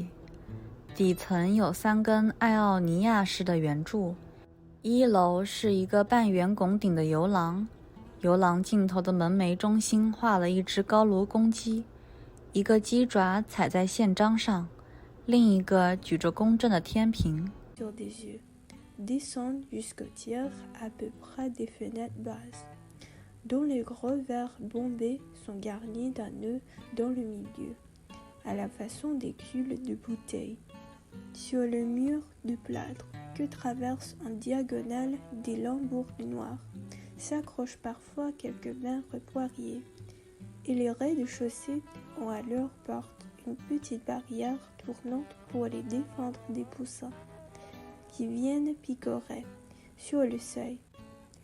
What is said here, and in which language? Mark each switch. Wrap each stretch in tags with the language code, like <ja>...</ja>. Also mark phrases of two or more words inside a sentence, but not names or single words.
<zh>底层有3根爱奥尼亚式的圆柱，1楼是一个半圆拱顶的游廊，游廊尽头的门楣中心画了一只高卢公鸡，一个鸡爪踩在宪章上，另一个举着公正的天平。</zh> <fr>Sur des yeux, descendent jusqu'au tiers à peu près des fenêtres basses, dont les gros verres bombés sont garnis d'un nœud dans le milieu, à la façon des culs de bouteilles. Sur le mur de plâtre que traversent en diagonale des lambourdes noires, s'accrochent parfois quelques maigres poiriers, et les rez-de-chaussée ont à leur porte une petite barrière tournante pour les défendre des poussins qui viennent picorer sur le seuil.</fr>